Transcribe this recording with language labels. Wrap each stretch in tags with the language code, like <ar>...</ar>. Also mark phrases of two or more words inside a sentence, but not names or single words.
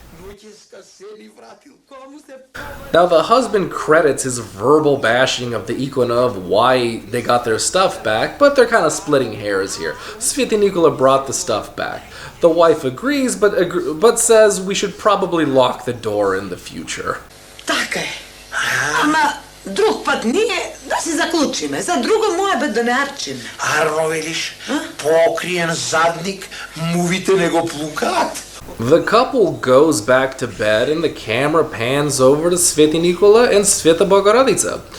<en>Now the husband credits his verbal bashing of the ikona of why they got their stuff back, but they're kind of splitting hairs here. Sveti Nikola brought the stuff back. The wife agrees, but says we should probably lock the door in the future.</en> <mk>Така е. Ама друг пат ние да си заклучиме, за друго моја бе да не арчиме. Арно велиш, покриен задник, мувите не го плукаат.</mk> <en>The couple goes back to bed and the camera pans over to Sveti Nikola and Sveta Bogorodica.</en>